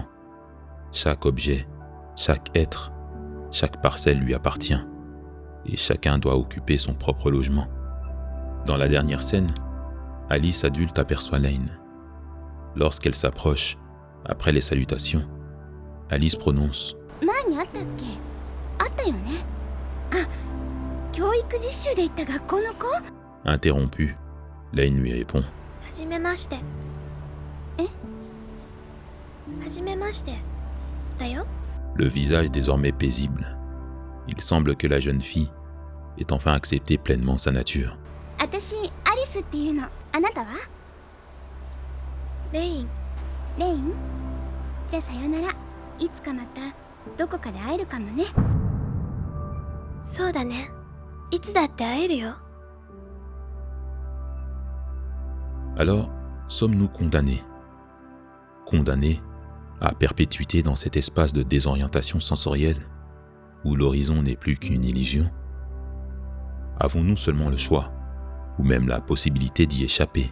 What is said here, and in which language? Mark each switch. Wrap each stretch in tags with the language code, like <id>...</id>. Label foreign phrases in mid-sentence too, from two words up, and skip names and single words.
<fr>Chaque objet, chaque être, chaque parcelle lui appartient, et chacun doit occuper son propre logement. Dans la dernière scène, Alice adulte aperçoit Lane. Lorsqu'elle s'approche, après les salutations, Alice prononce «</fr> <ja>前にあったっけ？あったよね。あ、教育実習で行った学校の子？</ja> <fr>Interrompu, Lane lui répond «</fr> <ja>はじめまして。え？はじめまして。だよ。</ja> <fr>Le visage désormais paisible. Il semble que la jeune fille ait enfin accepté pleinement sa nature.</fr> <ja>私、アリスっていうの。あなたは？レイン。レイン？じゃあさよなら。いつかまたどこかで会えるかもね。そうだね。いつだって会えるよ。</ja> <fr>Alors, sommes-nous condamnés? Condamnés à perpétuité dans cet espace de désorientation sensorielle où l'horizon n'est plus qu'une illusion? Avons-nous seulement le choix, ou même la possibilité d'y échapper?</fr>